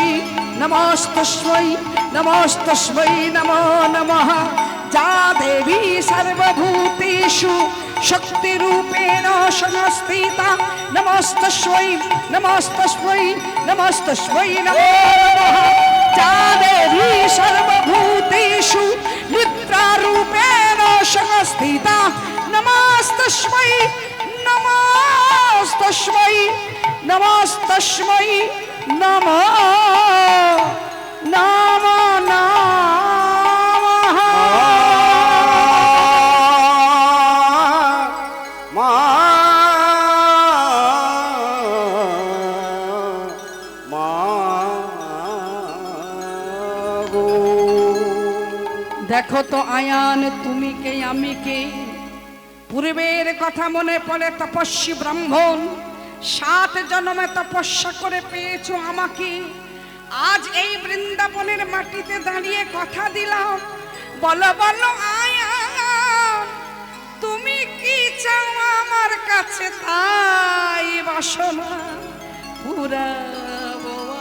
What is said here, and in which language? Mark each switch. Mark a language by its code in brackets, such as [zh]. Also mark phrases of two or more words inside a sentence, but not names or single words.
[sa] नमस्तस्मै नमस्तस्मै नमो नमः जा देवी सर्वभूतेषु शक्तिरूपेण संस्थिता नमस्तस्मै नमस्तस्मै नमस्तस्मै नमो नमः जा देवी सर्वभूतेषु निद्रारूपेण संस्थिता नमस्तस्मै नमस्तस्मै नमस्तस्मै नमो नमो नमः [bn] দেখো তো আয়ান তুমি কে আমি কে পূর্বের কথা মনে পড়ে তপস্বী ব্রাহ্মণ 7 জন্মে তপস্যা করে पेয়েছো আমাকে आज এই বৃন্দাবনের মাটিতে দাঁড়িয়ে কথা দিলাম বলো বলো আয়ান তুমি কি চাও আমার কাছে তাই বাসনা পুরাবো